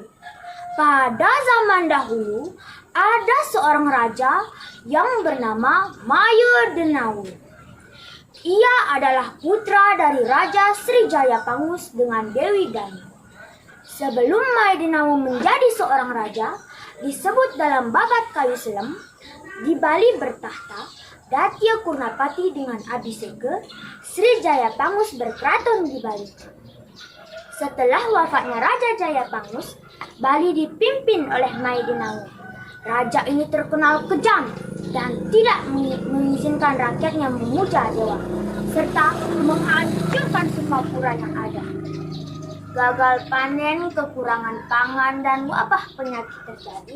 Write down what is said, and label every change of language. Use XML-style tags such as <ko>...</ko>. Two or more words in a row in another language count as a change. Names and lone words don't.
<id>Pada zaman dahulu, ada seorang raja yang bernama Mayu Denau. Ia adalah putra dari Raja Srijaya Pangus dengan Dewi Danu. Sebelum Mayu Denau menjadi seorang raja, disebut dalam babat kayu selem, di Bali bertahta Datya Kurnapati dengan Abhiseka, Srijaya Pangus berkeraton di Bali. Setelah wafatnya Raja Jaya Pangus, Bali dipimpin oleh Mayu Denau. Raja ini terkenal kejam dan tidak mengizinkan rakyatnya memuja dewa, serta menghancurkan semua pura yang ada. Gagal panen, kekurangan pangan, dan wabah penyakit terjadi.</id>